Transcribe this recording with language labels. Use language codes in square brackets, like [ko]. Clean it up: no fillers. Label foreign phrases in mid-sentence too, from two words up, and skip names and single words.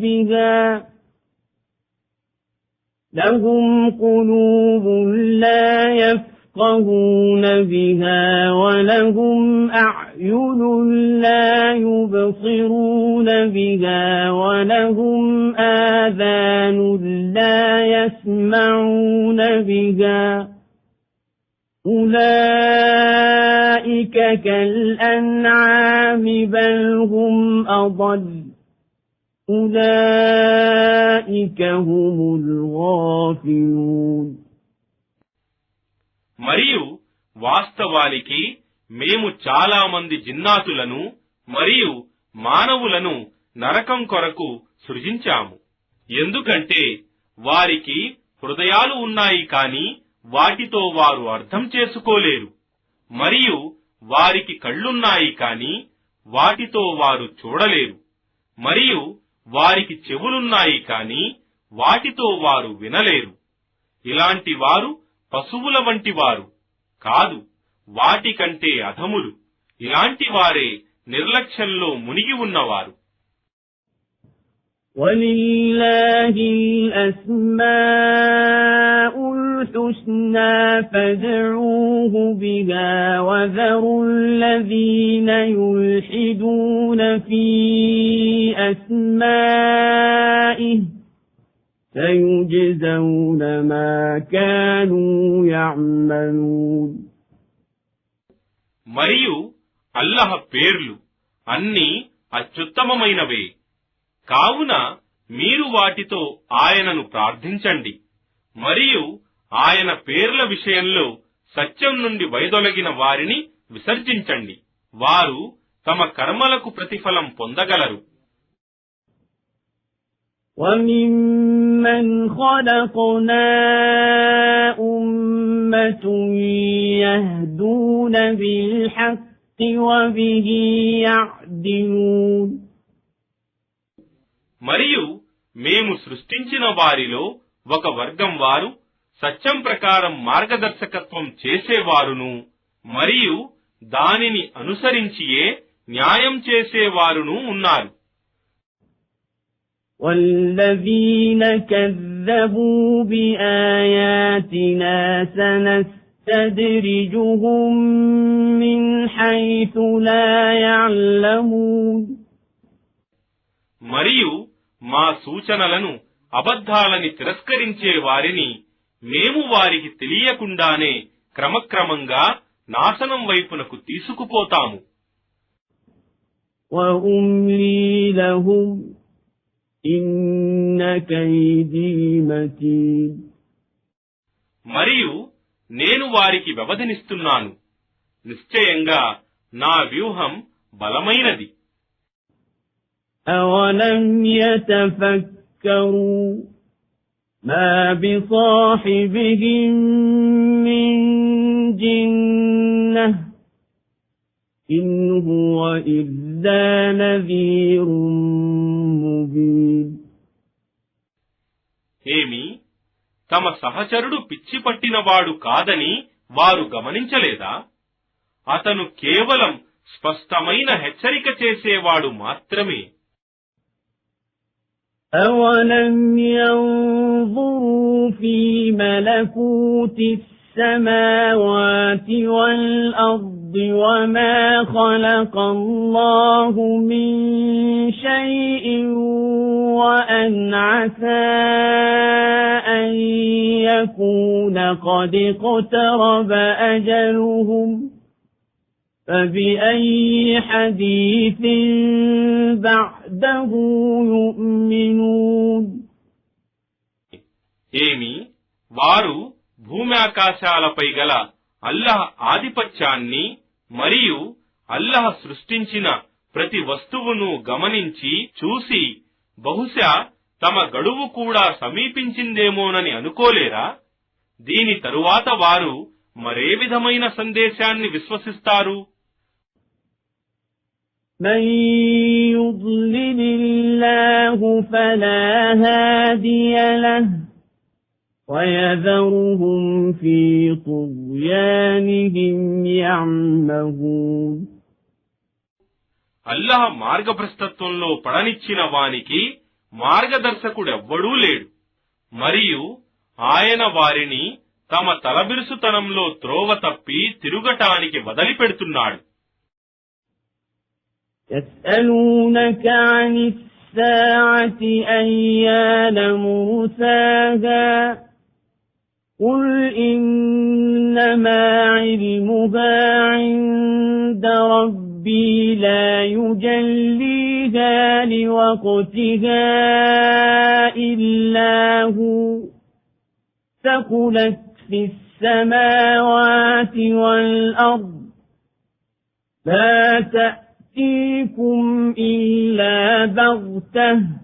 [ar] بِهَا وَلَهُمْ أَعْيُنٌ لَا يُبْصِرُونَ بِهَا وَلَهُمْ آذَانٌ لَا يَسْمَعُونَ بِهَا أُولَئِكَ كَالْأَنْعَامِ بَلْ هُمْ أَضَلُّ أُولَئِكَ هُمُ الْغَافِلُونَ. [te] మరియు వాస్తవానికి మేము చాలా మంది జిన్నాతులను మరియు మానవులను నరకం కొరకు సృజించాము. ఎందుకంటే వారికి హృదయాలు ఉన్నాయి కాని వాటితో వారు అర్థం చేసుకోలేరు, మరియు వారికి కళ్ళున్నాయి కాని వాటితో వారు చూడలేరు, మరియు వారికి చెవులున్నాయి కాని వాటితో వారు వినలేరు. ఇలాంటి వారు పశువుల వంటి వారు కాదు, వాటికంటే అధములు. ఇలాంటి వారే నిర్లక్ష్యంలో మునిగి ఉన్నవారు. [ar] وَلِلَّهِ الْأَسْمَاءُ الْحُسْنَى فَادْعُوهُ بِهَا وَذَرُوا الَّذِينَ يُلْحِدُونَ فِي أَسْمَائِهِ سَيُجْزَوْنَ مَا كَانُوا يَعْمَلُونَ. [te] మరియు అల్లహ్ పేర్లు అన్నీ అత్యుత్తమమైనవే. కావున మీరు వాటితో ఆయనను ప్రార్థించండి, మరియు ఆయన పేర్ల విషయంలో సత్యం నుండి వైదొలగిన వారిని విసర్జించండి. వారు తమ కర్మలకు ప్రతిఫలం పొందగలరు. [ar] وَمِمَّا مَّنْ خَلَقْنَا أُمَّةٌ يَهْدُونَ بِالْحَقِّ وَبِهِ يَعْدِلُونَ [te] మరియు మేము సృష్టించిన వారిలో ఒక వర్గం వారు సత్యం ప్రకారం మార్గదర్శకత్వం చేసేవారును మరియు దానిని అనుసరించియే న్యాయం చేసేవారును ఉన్నారు. [ar] وَالَّذِينَ كَذَّبُوا بِآيَاتِنَا سَنَسْتَدْرِجُهُم مِّنْ حَيْثُ لَا يَعْلَمُونَ [te] మరియు మా సూచనలను అబద్ధాలని తిరస్కరించే వారిని మేము వారికి తెలియకుండానే క్రమక్రమంగా నాశనం వైపునకు తీసుకుపోతాము. [ar] وَأُمْلِي لَهُمْ إِنَّ كَيْدِي مَتِينٌ [te] మరియు నేను వారికి వ్యవధినిస్తున్నాను. నిశ్చయంగా నా వ్యూహం బలమైనది. [ar] أَوَلَمْ يَتَفَكَّرُوا مَا بِصَاحِبِهِم مِّن جِنَّةٍ إِنْ هُوَ إِلَّا نَذِيرٌ مُبِينٌ [te] ఏమి తమ సహచరుడు పిచ్చి పట్టినవాడు కాదని వారు గమనించలేదా? అతను కేవలం స్పష్టమైన హెచ్చరిక చేసేవాడు మాత్రమే. [ar] أَوَلَمْ يَنظُرُوا فِي مَلَكُوتِ السَّمَاوَاتِ وَالْأَرْضِ وَمَا خَلَقَ اللَّهُ مِنْ شَيْءٍ وَأَنْ عَسَى أَنْ يَكُونَ قَدِ اقْتَرَبَ أَجَلُهُمْ فَبِأَيِّ حَدِيثٍ بَعْدَهُ يُؤْمِنُونَ [te] ఏమి వారు భూమి ఆకాశాలపై గల అల్లాహ్ ఆధిపత్యాన్ని మరియు అల్లాహ్ సృష్టించిన ప్రతి వస్తువును గమనించి చూసి బహుశా తమ గడువు కూడా సమీపించిందేమోనని అనుకోలేరా? దీని తరువాత వారు మరే విధమైన సందేశాన్ని విశ్వసిస్తారు? [ar] مَن يُضْلِلِ اللَّهُ فَلَا هَادِيَ لَهُ وَيَذَرُهُمْ فِي طُغْيَانِهِمْ يَعْمَهُونَ [te] అల్లాహ్ మార్గభ్రష్టత్వంలో పడనిచ్చిన వానికి మార్గదర్శకుడెవ్వడూ లేడు మరియు ఆయన వారిని తమ తలబిరుసుతనంలో త్రోవ తప్పి తిరుగటానికి వదిలిపెడుతున్నాడు. [ar] يَسْأَلُونَكَ عَنِ السَّاعَةِ أَيَّانَ مُرْسَاهَا قُلْ إِنَّمَا عِلْمُهَا عِندَ رَبِّي لَا يُجَلِّيهَا لِوَقْتِهَا إِلَّا هُوَ ثَقُلَتْ فِي السَّمَاوَاتِ وَالْأَرْضِ لَا تَأْتِيكُمْ إِلَّا بَغْتَةً